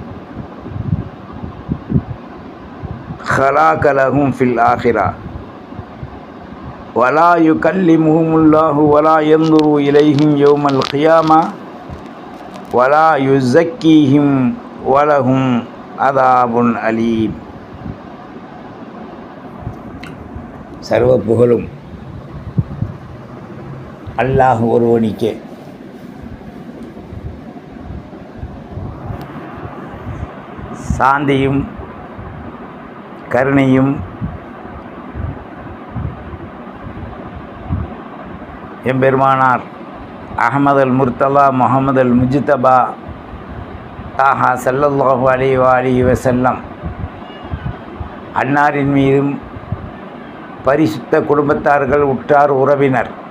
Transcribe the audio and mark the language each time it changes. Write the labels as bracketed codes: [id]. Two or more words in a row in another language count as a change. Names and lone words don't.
[ar] خلاق لهم في الآخرة ولا يكلمهم الله ولا ينظر إليهم يوم القيامة ولا يزكيهم ولهم عذاب أليم. [ta] சர்வ புகழும் அல்லாஹ் ஒருவனுக்கே. சாந்தியும் கருணையும் எம்பெருமானார் அஹமது அல் முர்த்தலா முஹம்மது அல் முஜ்தபா தாஹா [ar] صلى الله عليه وآله وسلم [ta] அன்னாரின் மீதும் பரிசுத்த குடும்பத்தார்கள், உற்றார், உறவினர்,